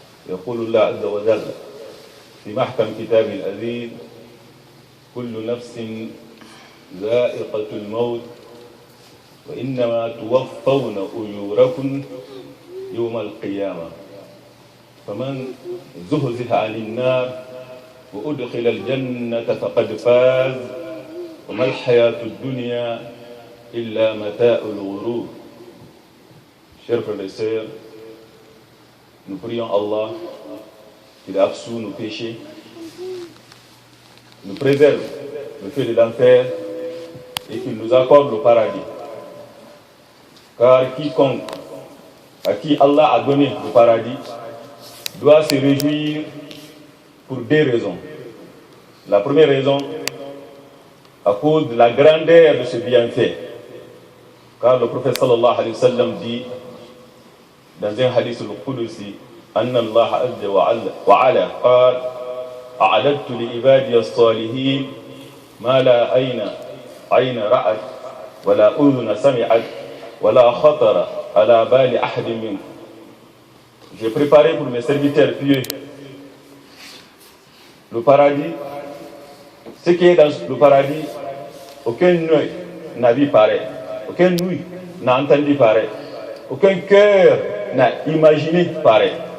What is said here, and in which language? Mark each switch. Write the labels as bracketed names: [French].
[Arabic] يقول الله عز وجل في محكم كتاب العزيز كل نفس ذائقة الموت وإنما توفون أجوركم يوم القيامة فمن زهزح عن النار وأدخل الجنة فقد فاز وما الحياة الدنيا إلا متاع الغرور. [French] Chers frères et sœurs, nous prions Allah qu'il absout nos péchés, nous préserve le feu de l'enfer et qu'il nous accorde le paradis. Car quiconque à qui Allah a donné le paradis doit se réjouir pour deux raisons. La première raison, à cause de la grandeur de ce bienfait. Car le prophète sallallahu alayhi wa sallam dit dans un hadith al-Qudusi [Arabic] أن الله عز وعلا قال أعددت لعبادي الصالحين ما لا عين رأت ولا أذن سمعت ولا خطر على بال أحد منكم. [French] J'ai préparé pour mes serviteurs pieux le paradis, ce qui est dans le paradis, aucun œil n'a vu pareil, aucun ouïe n'a entendu pareil, aucun cœur n'a imaginé pareil.